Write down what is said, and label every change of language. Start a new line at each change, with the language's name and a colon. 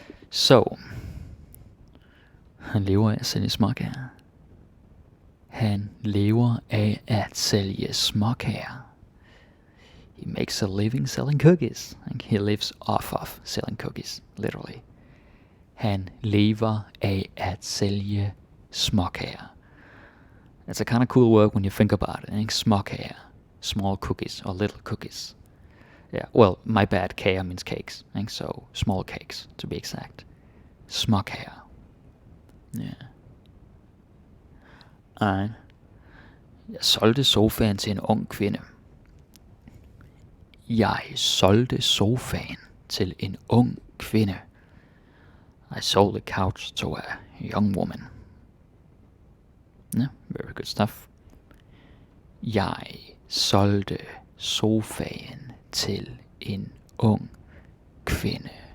Danish: So, han lever af at sælge småkager. Han lever af at sælge småkager.
English: He makes a living selling cookies. He lives off of selling cookies, literally.
Danish: Han lever af at sælge småkager.
English: It's a kind of cool word when you think about it. Småkager, small cookies or little cookies. Yeah, well, my bad, kager means cakes. So small cakes, to be exact.
Danish: Småkager.
English: Yeah. Alright.
Danish: Jeg solgte sofaen til en ung kvinde. Jeg solgte sofaen til en ung kvinde.
English: I sold the couch to a young woman. Yeah, very good stuff.
Danish: Jeg solgte sofaen til en ung kvinde.